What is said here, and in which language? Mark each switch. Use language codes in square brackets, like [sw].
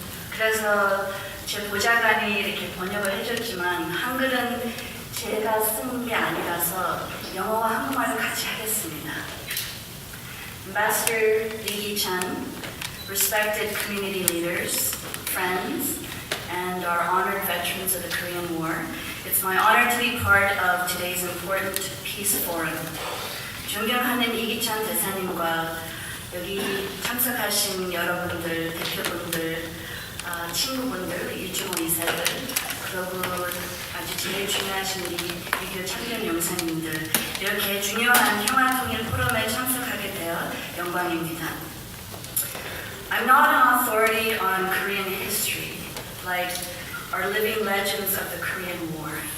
[ko] 그래서 제 보좌관이 이렇게 번역을 해줬지만 한글은 제가 쓴 게 아니라서 영어와 한국말을 같이 하겠습니다. [en] Ambassador Lee Gi-chan, respected community leaders, friends, and our honored veterans of the Korean War, it's my honor to be part of today's important peace forum. [ko] 존경하는 이기찬 대사님과 여기 참석하신 여러분들, 대표분들, 친구분들, 유튜브 이사들, 그리고 아주 제일 중요하신 우리 미디어 참견 용사님들, 이렇게 중요한 평화통일 포럼에 참석하게 되어 영광입니다. [en] I'm not an authority on Korean history, like our living legends of the Korean War.